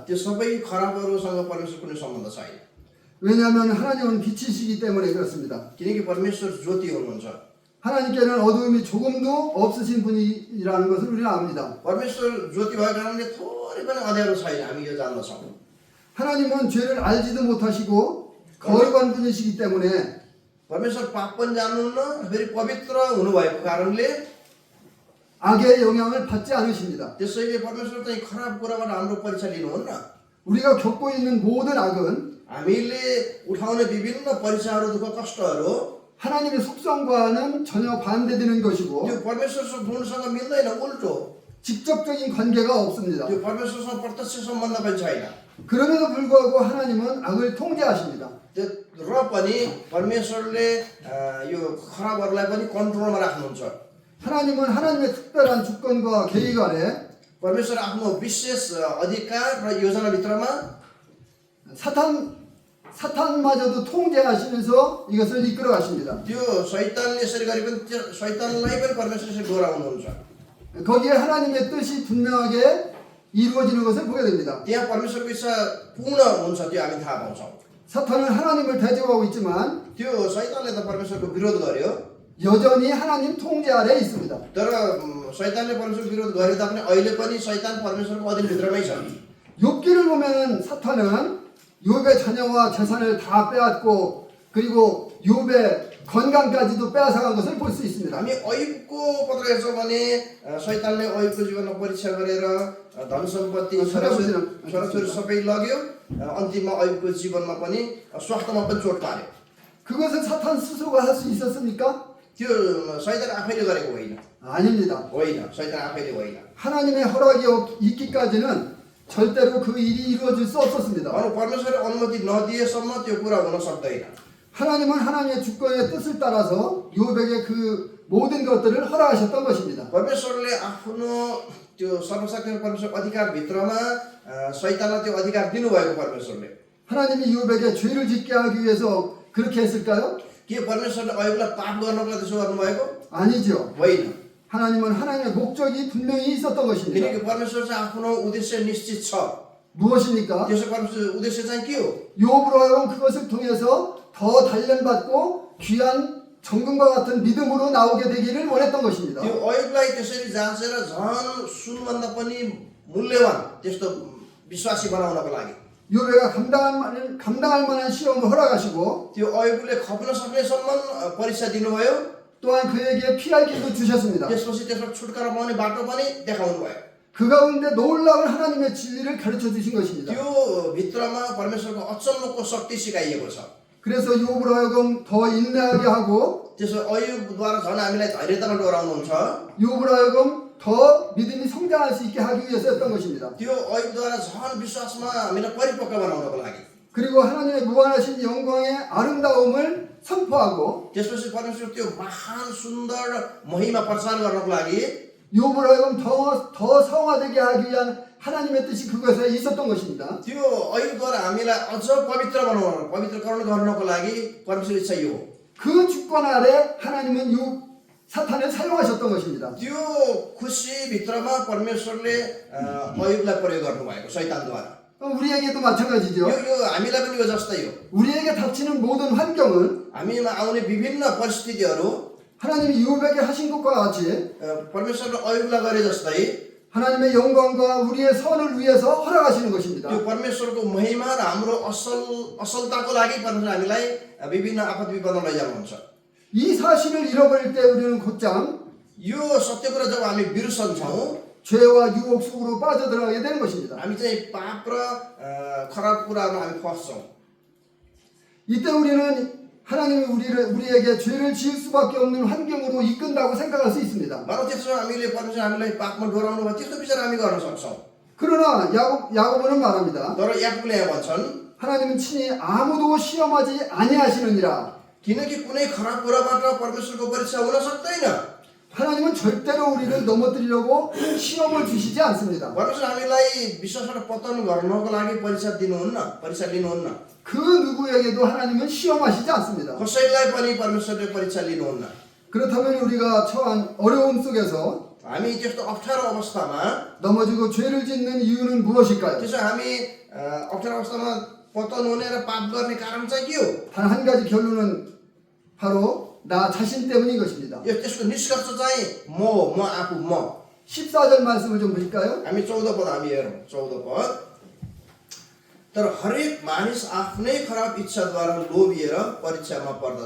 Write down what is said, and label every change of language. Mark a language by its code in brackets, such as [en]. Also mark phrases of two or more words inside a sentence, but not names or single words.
[ne] त्यो सबै खराबहरूसँग परमेश्वर कुनै सम्बन्ध छैन [ko] 왜냐하면 하나님은 빛이시기 때문에 그렇습니다. [ne] किनकि परमेश्वर ज्योति हुनुहुन्छ [ko] 하나님께는 어두움이 조금도 없으신 분이라는 것을 우리는 압니다. [ne] परमेश्वर ज्योति भएको कारणले थोरै पनि अँध्यारो छैन हामी यो जान्दछौँ [ko] 하나님은 죄를 알지도 못하시고 거룩한 분이시기 때문에 [ne] परमेश्वर पाप पनि जान्नुहुन्न फेरि पवित्र हुनुभएको कारणले [ko] 악의 영향을 받지 않으십니다. [ne] त्यसैले परमेश्वर चाहिँ खराब कुराबाट हाम्रो परीक्षा लिनुहुन्न [ko] 우리가 겪고 있는 모든 악은 [ne] हामीले उठाउने विभिन्न परीक्षाहरू दुःख कष्टहरू [ko] 하나님의 속성과는 전혀 반대되는 것이고 [ne] त्यो परमेश्वरको गुणसँग मिल्दैन उल्टो [ko] 직접적인 관계가 없습니다. [ne] त्यो परमेश्वरसँग प्रत्यक्ष सम्बन्ध पनि छैन [ko] 그럼에도 불구하고 하나님은 악을 통제하십니다. [ne] र पनि परमेश्वरले यो खराबहरूलाई पनि कन्ट्रोलमा राख्नुहुन्छ [ko] 하나님은 하나님의 특별한 주권과 계획 아래 [ne] परमेश्वर आफ्नो विशेष अधिकार र योजनाभित्रमा [ko] 사탄마저도 통제하시면서 이것을 이끌어 가십니다. [ne] त्यो शैतानले यसरी गरे पनि त्यो शैतानलाई पनि परमेश्वरले डोराउनुहुन्छ [ko] 거기에 하나님의 뜻이 분명하게 이루어지는 것을 보게 됩니다. [ne] त्यहाँ परमेश्वरको इच्छा पूर्ण हुन्छ त्यो हामी थाहा पाउँछौँ [ko] 사탄은 하나님을 대적하고 있지만 [ne] त्यो शैतानले त परमेश्वरको विरोध गर्यो [ko] 여전히 하나님 통제 아래 있습니다. [ne] तर शैतानले परमेश्वरको विरोध गरे तापनि अहिले पनि शैतान परमेश्वरको अधीनभित्रमै छ [ko] 욥기를 보면 사탄은 욥의 자녀와 재산을 다 빼앗고 그리고 욥의 건강까지도 빼앗아간 것을 볼 수 있습니다. [ne] हामी अयुबको पत्र हेर्छौँ भने शैतानले अयुबको जीवनमा परीक्षा गरेर धन सम्पत्ति छोराछोरी सबै लग्यो अन्तिममा अयुबको जीवनमा पनि स्वास्थ्यमा पनि चोट पार्यो [ko] 그것은 사탄 스스로가 할 수 있었습니까? [ne] त्यो शैतान आफैले गरेको होइन [ko] 아닙니다. [ne] होइन शैतान आफैले होइन [ko] 하나님의 허락이 있기까지는 절대로 그 일이 이루어질 수 없었습니다. [ne] अरू परमेश्वरले अनुमति नदिएसम्म त्यो कुरा हुन सक्दैन [ko] 하나님은 하나님의 주권의 뜻을 따라서 욥에게 그 모든 것들을 허락하셨던 것입니다. [ne] परमेश्वरले आफ्नो त्यो सर्वशक्तिमान परमेश्वर अधिकारभित्रमा शैतानलाई त्यो अधिकार दिनुभएको परमेश्वरले [ko] 하나님이 욥에게 죄를 짓게 하기 위해서 그렇게 했을까요? [ne] के परमेश्वरले अयुबलाई पाप गर्नको त्यसो गर्नुभएको [ko] 아니죠. [ne] होइन [ko] 하나님은 하나님의 목적이 분명히 있었던 것입니다. [ne] किनकि परमेश्वर चाहिँ आफ्नो उद्देश्य निश्चित छ [ko] 무엇입니까? [ne] त्यसो परमेश्वर उद्देश्य चाहिँ के हो [ko] 욥으로 하여금 그것을 통해서 더 단련받고 귀한 정금과 같은 믿음으로 나오게 되기를 원했던 것입니다. [ne] त्यो अयुबलाई त्यसरी जाँचेर झन् सुनभन्दा पनि मूल्यवान त्यस्तो विश्वासी बनाउनको लागि [ko] 욥에가 감당할 만한 시험을 허락하시고 [ne] त्यो अयुबले खप्न सक्नेसम्म परीक्षा दिनुभयो [ko] 또한 그에게 피할 길도 주셨습니다. [ne] त्यसपछि त्यसबाट छुटकारा पाउने बाटो पनि देखाउनु भयो [ko] 그 가운데 놀라운 하나님의 진리를 가르쳐 주신 것입니다. [ne] त्यो भित्रमा परमेश्वरको अचम्मको शक्ति सिकाइएको छ [ko] 그래서 욥으로 하여금 더 인내하게 하고 [ne] त्यसो अयुबद्वारा झन् हामीलाई धैर्यतामा डोराउनुहुन्छ [ko] 욥으로 하여금 더 믿음이 성장할 수 있게 하기 위해서였던 것입니다. [ne] त्यो अयुबद्वारा झन् विश्वासमा हामीलाई परिपक्व बनाउनको लागि [ko] 그리고 하나님의 무한하신 영광의 아름다움을 선포하고 [ne] त्यसपछि परमेश्वर त्यो महान सुन्दर महिमा प्रचार गर्नको लागि [ko] 욥으로 하여금 더 성화되게 하기 위한 하나님의 뜻이 그것에 있었던 것입니다. [ne] त्यो अयुबद्वारा हामीलाई अझ पवित्रकरण गर्नको लागि परमेश्वर इच्छा यो हो [ko] 그 주권 아래 하나님은 사탄을 사용하셨던 것입니다. [ne] त्यो खुसीभित्रमा परमेश्वरले अयुबलाई प्रयोग गर्नुभएको शैतानद्वारा [ko] 우리에게도 마찬가지죠. [ne] यो हामीलाई पनि यो जस्तै हो [ko] 우리에게 닥치는 모든 환경은 [ne] हामीमा आउने विभिन्न परिस्थितिहरू [ko] 하나님이 욥에게 하신 것과 같이 [ne] परमेश्वरले अयुबलाई गरे जस्तै [ko] 하나님의 영광과 우리의 선을 위해서 허락하시는 것입니다. [ne] त्यो परमेश्वरको महिमा र हाम्रो असलताको लागि परमेश्वर हामीलाई विभिन्न आपद विपदमा लैजानुहुन्छ [ko] 이 사실을 잃어버릴 때 우리는 곧장 [ne] यो सत्य कुरा जब हामी बिर्सन्छौँ [ko] 죄와 유혹 속으로 빠져들어가게 되는 것입니다. [ne] हामी चाहिँ पाप र खराब कुरामा हामी फस्छौँ। [ko] 이때 우리는 하나님이 우리에게 죄를 지을 수밖에 없는 환경으로 이끈다고 생각할 수 있습니다. [ne] मानव त्यसो हामीले परमेश्वर हामीलाई पापमा डोराउनु भयो त्यस्तो विचार हामी गर्न सक्छौँ। [ko] 그러나 야고보는 말합니다. [ne] तर याकुबले यहाँ भन्छन् [ko] 하나님은 친히 아무도 시험하지 아니하시느니라. [ne] किनकि कुनै खराब कुराबाट परमेश्वरको परीक्षा हुन सक्दैन। [ko] 하나님은 절대로 우리를 넘어뜨리려고 시험을 주시지 않습니다. [ne] परमेश्वर हामीलाई विश्वासबाट पतन गर्नको लागि परीक्षा लिनुहुन्न। [ko] 그 누구에게도 하나님은 시험하시지 않습니다. [ne] कसैलाई पनि परमेश्वरले परीक्षा लिनुहुन्न। [ko] 그렇다면 우리가 처한 어려움 속에서 [ne] हामी त्यस्तो अप्ठ्यारो अवस्थामा [ko] 넘어지고 죄를 짓는 이유는 무엇일까요? [ne] त्यसो हामी अप्ठ्यारो अवस्थामा पतन हुने र पाप गर्ने कारण चाहिँ के हो? [ko] 단 한 가지 결론은 바로 나 자신 때문인 것입니다. [ne] त्यसको निष्कर्ष चाहिँ म आफू म। [ko] 14절 말씀을 좀 보실까요? [ne] हामी 14 पद हामी हेरौँ। 14 पद तर हरेक मानिस आफ्नै खराब इच्छाद्वारा लोभिएर परीक्षामा पर्दछ।